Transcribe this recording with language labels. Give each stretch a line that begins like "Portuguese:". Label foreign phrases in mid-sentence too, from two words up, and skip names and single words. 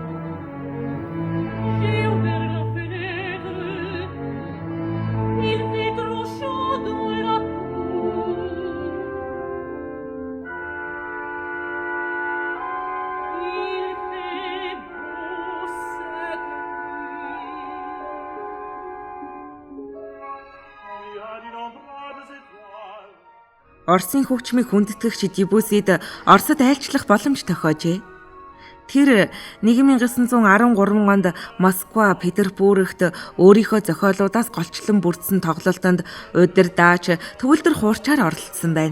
French: J'ai ouvert la fenêtre, il fait trop chaud dans la cour. Il fait beau cette nuit. Il y a d'innombrables étoiles.
Mongolian: Оросын хөгжмийг хүндэтгэгч Дебюссид Оросд айлчлах боломж тохиожээ. Тэр 1913 онд Москва, Петербургт өөрийнхөө зохиолуудаас голчлон бүрдсэн тоглолтонд удирдаач төвлөрд хуурчаар оролцсон байна.